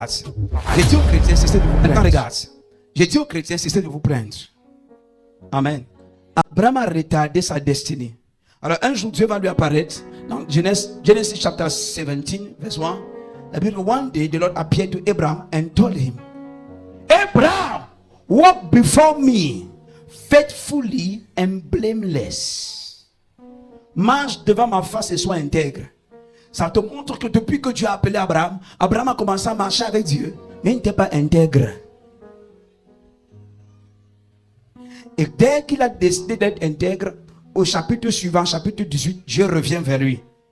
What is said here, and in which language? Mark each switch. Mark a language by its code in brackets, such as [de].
[fr] J'ai dit aux chrétiens, cessez de vous plaindre. Regarde. J'ai dit aux chrétiens, cessez de vous plaindre. Amen. Abraham a retardé sa destinée. Alors un jour, Dieu va lui apparaître dans [en] Genesis chapter 17, verse 1. [fr] La Bible, [en] one day the Lord appeared to Abraham and told him, Abraham, walk before me faithfully and blameless. [fr] Marche devant ma face et sois intègre. Ça te montre que depuis que Dieu a appelé Abraham, Abraham a commencé à marcher avec Dieu, mais il n'était pas intègre. Et dès qu'il a décidé d'être intègre, au chapitre suivant, chapitre 18, Dieu revient vers lui.